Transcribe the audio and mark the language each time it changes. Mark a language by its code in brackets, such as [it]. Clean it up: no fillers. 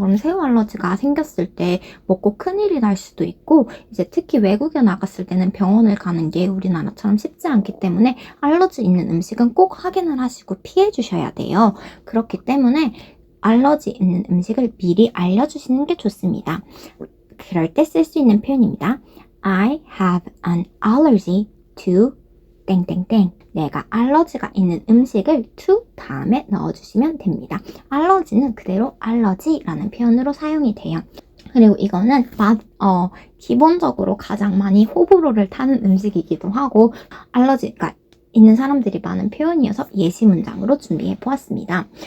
[ko] 그럼 새우 알러지가 생겼을 때 먹고 큰일이 날 수도 있고 이제 특히 외국에 나갔을 때는 병원을 가는 게 우리나라처럼 쉽지 않기 때문에 알러지 있는 음식은 꼭 확인을 하시고 피해 주셔야 돼요. 그렇기 때문에 알러지 있는 음식을 미리 알려주시는 게 좋습니다. 그럴 때 쓸 수 있는 표현입니다. [en] I have an allergy to 땡땡땡. [ko] 내가 알러지가 있는 음식을 to 다음에 넣어주시면 됩니다. 알러지는 그대로 알러지라는 표현으로 사용이 돼요. 그리고 이거는 기본적으로 가장 많이 호불호를 타는 음식이기도 하고 알러지가 있는 사람들이 많은 표현이어서 예시 문장으로 준비해 보았습니다.